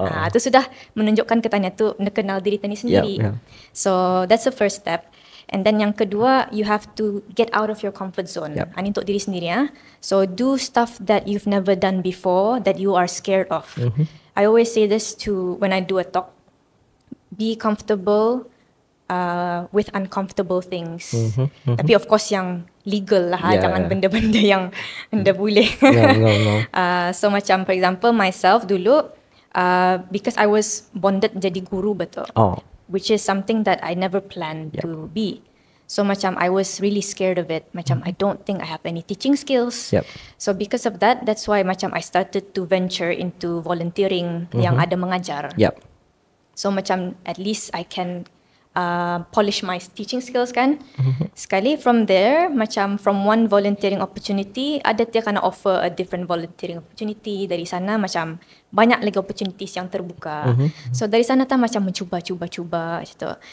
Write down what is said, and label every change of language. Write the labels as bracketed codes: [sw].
[ms] Itu sudah menunjukkan kita tu kenal diri kita ni sendiri. [en] So that's the first step. And then [ms] yang kedua, [en] you have to get out of your comfort zone. [ms] Ini untuk diri sendiri ya. [en] So do stuff that you've never done before, that you are scared of. I always say this when I do a talk. Be comfortable with uncomfortable things. [ms] Tapi [en] of course [ms] yang legal lah, jangan benda-benda yang anda boleh. [en] So macam for example myself dulu, because I was bonded [ms] jadi guru betul, [en] which is something that I never planned to be. So macam I was really scared of it. Macam I don't think I have any teaching skills. So because of that, that's why macam I started to venture into volunteering [ms] yang ada mengajar. [en] So macam at least I can polish my teaching skills kan. Sekali from there, macam from one volunteering opportunity, [ms] ada dia kena [en] offer a different volunteering opportunity. [ms] Dari sana macam banyak lagi opportunities yang terbuka. So dari sana tak macam mencuba gitu.